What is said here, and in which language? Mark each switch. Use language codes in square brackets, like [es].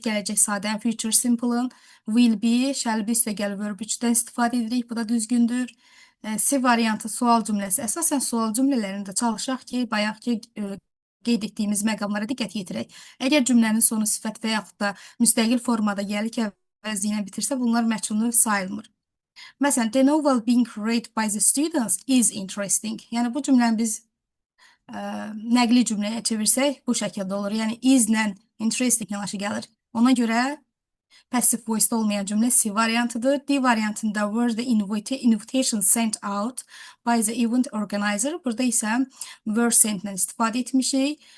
[az] Gələcək sadənin future simple-ın will be, shall be üstəgəl verb 3-dən istifadə edirik. Bu da düzgündür. C variantı sual cümləsi. Əsasən sual cümlələrində çalışaq ki, bayaqki qeyd etdiyimiz məqamlara diqqət yetirək. Əgər cümlənin sonu sifət və yaxud da müstəqil formada gəlir ki, əvəzliyinə bitirsə, bunlar məchul növ sayılmır. Məsələn, [en] the novel being read by the students is interesting. [az] Yəni bu cümləni biz nəqli cümləyə çevirsək bu şəkildə olur. Yəni is-lə interesting yanaşı gəlir. Ona görə passive voice-da olmayan cümlə C variantıdır. D variantında [en] were the invitation sent out by the event organizer. [az] Burada isə were sent-lə istifadə etmişik.